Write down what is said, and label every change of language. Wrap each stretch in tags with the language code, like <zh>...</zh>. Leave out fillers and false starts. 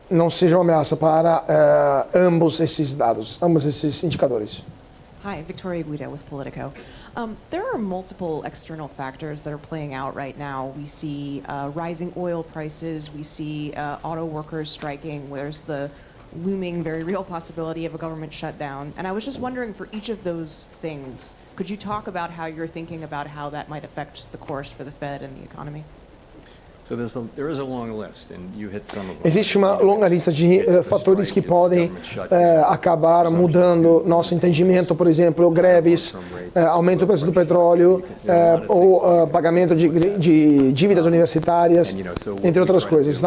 <pt>não seja uma ameaça para ambos esses dados, ambos esses indicadores.</pt> <en>Hi, Victoria Guida with Politico. There are multiple external factors that are playing out right now. We see rising oil prices, we see auto workers striking, there's the looming, very real possibility of a government shutdown. And I was just wondering, for each of those things, could you talk about how you're thinking about how that might affect the course for the Fed and the economy? So there is a long list, and you hit some of them.</en> <pt>Existe uma longa lista de fatores que podem acabar mudando nosso entendimento, por exemplo, greves, aumento do preço do petróleo, ou pagamento de dívidas universitárias, entre outras coisas.</pt>